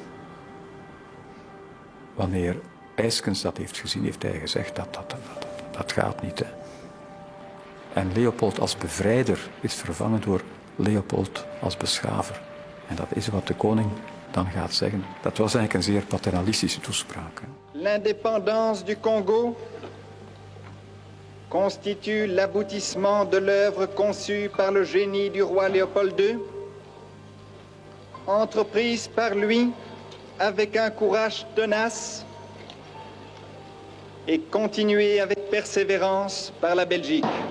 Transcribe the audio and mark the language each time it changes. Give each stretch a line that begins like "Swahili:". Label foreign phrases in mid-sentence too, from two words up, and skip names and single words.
Dutch: Wanneer Eyskens dat heeft gezien, heeft hij gezegd dat gaat niet. Hè. En Leopold als bevrijder is vervangen door Leopold als beschaver. En dat is wat de koning dan gaat zeggen. Dat was eigenlijk een zeer paternalistische toespraak.
French: L'indépendance du Congo constitue l'aboutissement de l'œuvre conçue par le génie du roi Léopold II, entreprise par lui avec un courage tenace et continuée avec persévérance par la Belgique.